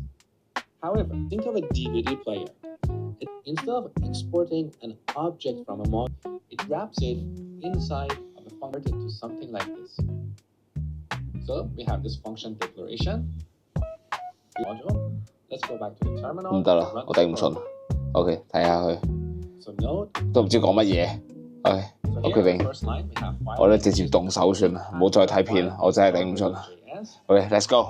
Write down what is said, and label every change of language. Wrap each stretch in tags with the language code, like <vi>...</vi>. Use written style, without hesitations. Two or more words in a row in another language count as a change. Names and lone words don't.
<en>However, think of a DVD player. Instead of exporting an object from a module, it wraps it inside of a function to something like this. So we have this function declaration module. Let's go back to the terminal.</en> <yue>唔得啦，我頂唔順。OK， 睇下佢</yue> <en>So node</en> <yue>都唔知講乜嘢。OK，</yue> <en>So</en> <yue>我</yue> <en>here</en> <yue>決</yue> <en>on the</en> <yue>定</yue> <en>first line we have file</en> <yue>我咧直接動手算啦，唔好再睇片啦，我真係頂唔順啦。</yue> <en>JS. OK，let's go。</en>